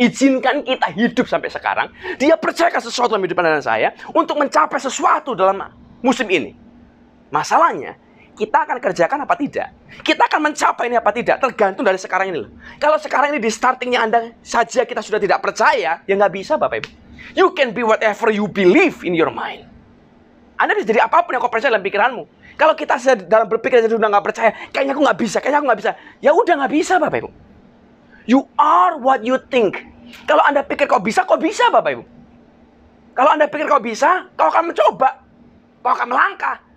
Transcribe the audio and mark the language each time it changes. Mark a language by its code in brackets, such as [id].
[id] Izinkan kita hidup sampai sekarang. Dia percayakan sesuatu dalam hidup Anda dan saya untuk mencapai sesuatu dalam musim ini. Masalahnya, kita akan kerjakan apa tidak? Kita akan mencapai ini apa tidak? Tergantung dari sekarang ini loh. Kalau sekarang ini di startingnya Anda saja kita sudah tidak percaya, ya nggak bisa Bapak Ibu. [en] You can be whatever you believe in your mind. [id] Anda bisa jadi apapun yang kau percaya dalam pikiranmu. Kalau kita dalam berpikir sudah nggak percaya, kayaknya aku nggak bisa, ya udah nggak bisa Bapak Ibu. [en] You are what you think. [id] Kalau Anda pikir kau bisa Bapak Ibu. Kalau Anda pikir kau bisa, kau akan mencoba, kau akan melangkah.